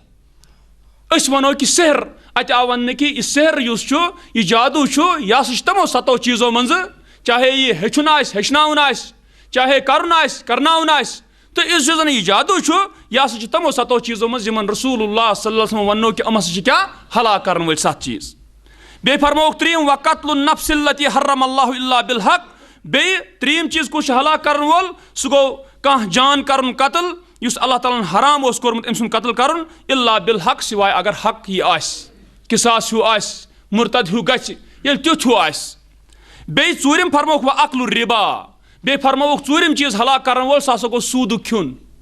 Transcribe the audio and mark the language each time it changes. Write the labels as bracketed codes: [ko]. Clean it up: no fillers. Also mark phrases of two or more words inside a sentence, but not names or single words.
[ks] أسۍ ونو کہ سحر اتہِ آو وننہٕ کہ یہ سحر یُس چھُ یہ جادو چھُ یہ ہسا چھُ تمو 7 چیزو منٛزٕ چاہے یہ ہیٚچھُن آسہِ ہیٚچھناوُن آسہِ چاہے کرُن آسہِ کرناوُن آسہِ تو اس جو زن یہ جادو چھُ یہ ہسا چھُ تمو 7 چیزو منٛز یمن رسول اللہ [ar] صلی اللہ علیہ وسلم [ks] ونو کہ ام ہسا چھِ کیٛاہ ہلاک کرن وٲلۍ 7 چیز بیٚیہِ فرمووُکھ ترٛیٚیِم [ar] وقتل النفس التی حرم اللہ الا بالحق [ks] بیٚیہِ ترٛیٚیِم چیز کُس چھُ ہلاک کرن وول سُہ گوٚو کانٛہہ جان کرُن قتل یُس اللہ تعالیٰ ہن حرام اوس کوٚرمُت أمۍ سُنٛد قتل کرُن [ar] الا بالحق [ks] سوائے اگر حق یہِ آسہِ قصاص ہیوٗ آسہِ مرتد ہیوٗ گژھِ ییٚلہِ تیُتھ ہیوٗ آسہِ بیٚیہِ ژوٗرِم فرمووُکھ [ar] وَأَكْلُ الرِّبا [ks] بیٚیہِ فرمووُکھ ژوٗرِم چیز ہلاک کرن وول سُہ ہسا گوٚو سوٗدُک کھیوٚن